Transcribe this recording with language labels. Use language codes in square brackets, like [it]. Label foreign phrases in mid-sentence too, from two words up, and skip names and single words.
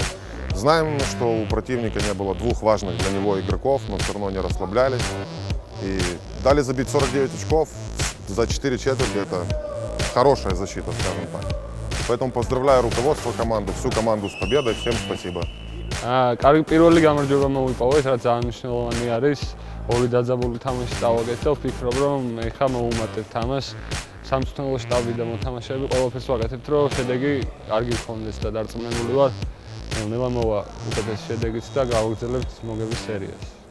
[ru] Знаем, что у противника не было 2 важных для него игроков, но все равно не расслаблялись. И дали забить 49 очков за 4 четверти, это хорошая защита, скажем так. Поэтому поздравляю руководство команды, всю команду с победой, всем спасибо. [ka] კარგი პირველი გამარჯვება მოვიპოვეთ, რაც ძალიან მნიშვნელოვანი არის. ორი დაძაბული თამაში დავაკეთე, ვფიქრობ, რომ ეხლა მოუმატებთ ამას. სამწვრთნელო შტაბი და მოთამაშეები ყველაფერს ვაკეთებთ, რომ შედეგი კარგი გქონდეს და დარწმუნებული ვარ, ნელა მოვა უკეთესი შედეგით და გავაგრძელებთ მოგების სერიას.